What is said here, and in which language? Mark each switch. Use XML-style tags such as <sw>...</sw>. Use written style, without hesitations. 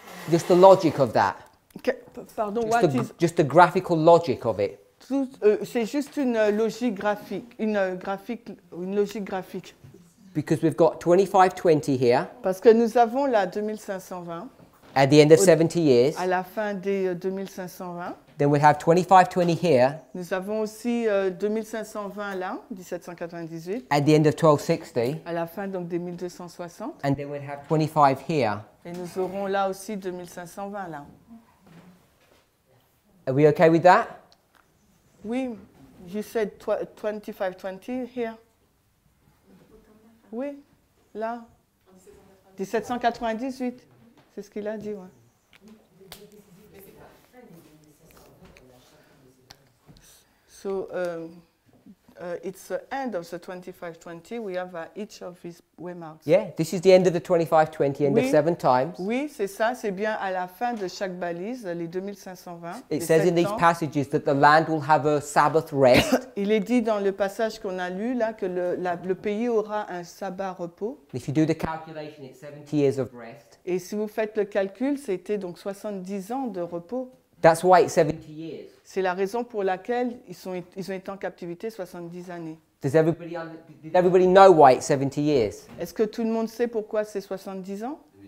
<en>Just the logic of that.</en> <fr>Pardon,</fr> <en>Just the graphical logic of it.</en> <fr>c'est juste une logique graphique, une logique graphique.</fr> <en>Because we've got 2520 here</en> <fr>Parce que nous avons la 2520</fr> <en>at the end of 70 years.</en> <fr>à la fin des 2520.</fr> <en>Then we have 2520 here</en> <fr>Nous avons aussi 2520 là, 1798,</fr> <en>at the end of 1260.</en> <fr>à la fin donc des 1260.</fr> <en>And then we'd have 25 here</en> <fr>Et nous aurons là aussi 2520 là.</fr> <en>Are we okay with that? Oui, you said 2520 here.</en> <fr>Oui, là. 1798, c'est ce qu'il a dit, ouais.</fr> <en>So it's the end of the 2520. We have each of these waymarks. Yeah, this is the end of the 2520, end of</en> <fr>Oui.</fr> <en>7 times.</en> <fr>Oui, c'est ça, c'est bien à la fin de chaque balise, les 2520.</fr> <en>It</en> <fr>les</fr> <en>says in 7 these</en> <fr>temps.</fr> <en>passages that the land will have a Sabbath rest.</en> <fr>Il est dit dans le passage qu'on a lu là que le pays aura un sabbat repos.</fr> <en>If you do the calculation, it's 70 years of rest.</en> <fr>Et si vous faites le calcul, c'était donc 70 ans de repos.</fr> <en>That's why it's 70 years.</en> <fr>C'est la raison pour laquelle ils ont été en captivité 70 années.</fr> <en>Did everybody know why it's 70 years?</en> <fr>Est-ce que tout le monde sait pourquoi c'est 70 ans?</fr>